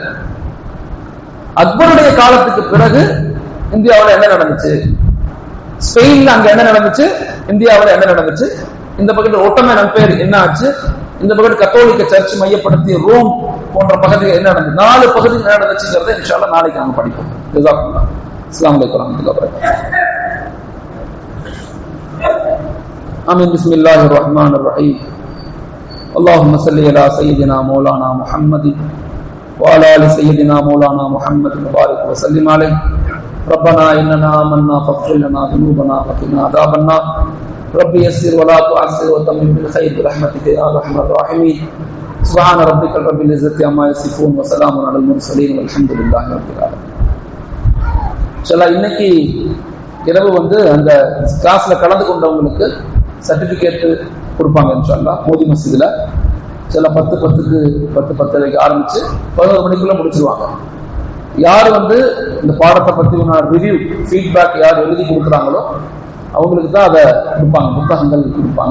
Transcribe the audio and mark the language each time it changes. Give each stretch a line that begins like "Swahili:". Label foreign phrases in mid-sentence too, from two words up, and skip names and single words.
Tamil: அக்பருடைய காலத்துக்கு பிறகு இந்தியாவில் என்ன நடந்துச்சு, ஸ்பெயின்ல அங்க என்ன நடந்துச்சு, இந்தியாவில் என்ன நடந்துச்சு, இந்த பக்கத்தில் ஒட்டமன் எம்பையர் என்ன ஆச்சு, இந்த பக்கத்தில் கத்தோலிக்க சர்ச் மையப்படுத்திய ரோம் போன்ற பகுதிகள் என்ன நடந்தது, 4 பகுதிகள் என்ன நடந்துச்சுங்கிறத
Arabic: إن شاء الله
Tamil: நாளைக்கு நாம படிப்போம்.
Arabic: جزاك الله. السلام عليكم ورحمة الله وبركاته. آمين. بسم الله الرحمن الرحيم. اللهم صل على سيدنا مولانا محمد وعلى ال سيدنا مولانا محمد وبارك وسلم عليه. ربنا اننا آمنا فاغفر لنا ذنوبنا وقنا عذاب النار. رب يسر ولا تعسر وتمم بالخير برحمتك يا ارحم الراحمين. سبحان ربك رب العزة عما يصفون وسلام على المرسلين والحمد لله رب العالمين.
Tamil: இன்னைக்கு இரவு அந்த கிளாஸ்ல கலந்து கொண்டவங்களுக்கு சர்டிபிகேட் கொடுப்பாங்க இன்ஷால்லா மோதி மஸ்ஜிதுல. 10:10க்கு ஆரம்பிச்சு 11 மணிக்குள்ள முடிச்சிருவாங்க. யார் இந்த பாடத்தை பத்தி
English: review feedback
Tamil: யார் எழுதி கொடுக்குறாங்களோ அவங்களுக்கு தான் அதை கொடுப்பாங்க, புத்தகங்கள் கொடுப்பாங்க.